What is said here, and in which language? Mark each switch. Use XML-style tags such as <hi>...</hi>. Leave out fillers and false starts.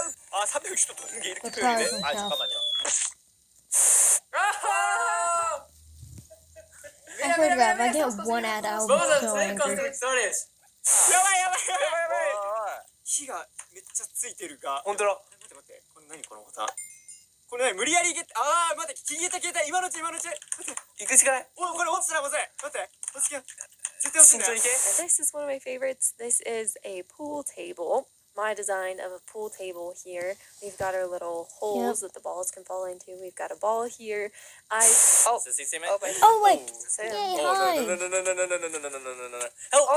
<ko>아, 360도 도는 게 이렇게 표현이 돼? 아, 잠깐만요.</ko> <en>I swear to God, if I get one ad, I will be so angry.</en> <ja>やばい。火がめっちゃついてるが。本当だ。待って。これ何このボタン。これ何無理やり待って。消えた。今のうち。待って。行くしかない。おい、これ落ちたらまずい。待って。落ちてよ。絶対落ちんだよ。</ja> <en>This is one of my favorites. This is a pool table. My design of a pool table here. We've got our little holes that the balls can fall into. We've got a ball here. Oh wait. Yay, hi. No.</en>